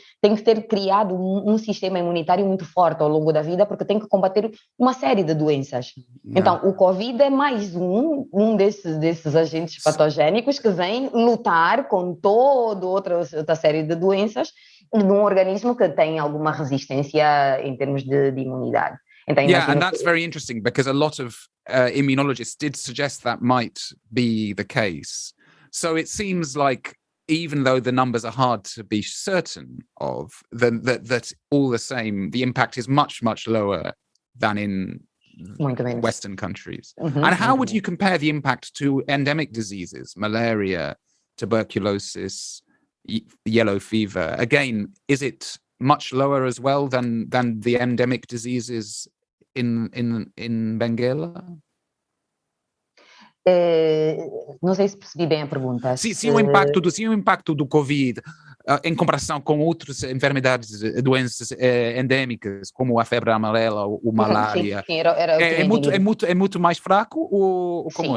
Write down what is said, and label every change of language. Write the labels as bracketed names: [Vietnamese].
[Portuguese] Tem que ter criado um sistema imunitário muito forte ao longo da vida, porque tem que combater uma série de doenças. Então, o Covid é mais um desses agentes patogénicos que vem lutar com toda outra série de doenças num organismo que tem alguma resistência em termos de imunidade. Então, [English] and that's very interesting because a lot of immunologists did suggest that might be the case. So it seems like even though the numbers are hard to be certain of, that all the same, the impact is much, much lower than in Western countries. And how would you compare the impact to endemic diseases, malaria, tuberculosis, yellow fever? Again, is it much lower as well than the endemic diseases in Benguela? [Portuguese] Não sei se percebi bem a pergunta. Se o impacto do Covid, em comparação com outras enfermidades, doenças endêmicas, como a febre amarela ou malária, sim, era é muito mais fraco ou como